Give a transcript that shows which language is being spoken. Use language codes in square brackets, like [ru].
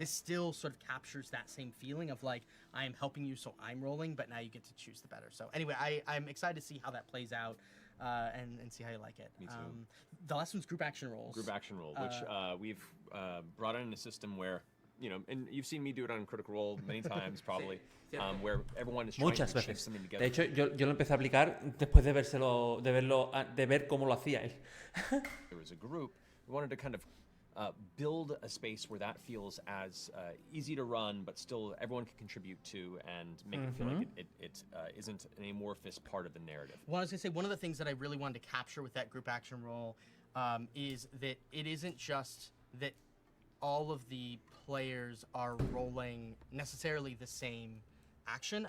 [en] This still sort of captures that same feeling of like I am helping you, so I'm rolling, but now you get to choose the better. So anyway, I'm excited to see how that plays out. And see how you like it. Me too. The last one's group action rolls. Group action roll, which we've brought in a system where, and you've seen me do it on Critical Role many times probably, where everyone is trying [es] Muchas [en] to shape [es] veces. [en] something together. [es] De hecho, yo lo empecé a aplicar después de de ver cómo lo hacía él. [en] There was a group, we wanted to kind of build a space where that feels as easy to run, but still everyone can contribute to and make it feel like it isn't an amorphous part of the narrative. Well, I was gonna say one of the things that I really wanted to capture with that group action roll is that it isn't just that all of the players are rolling necessarily the same action.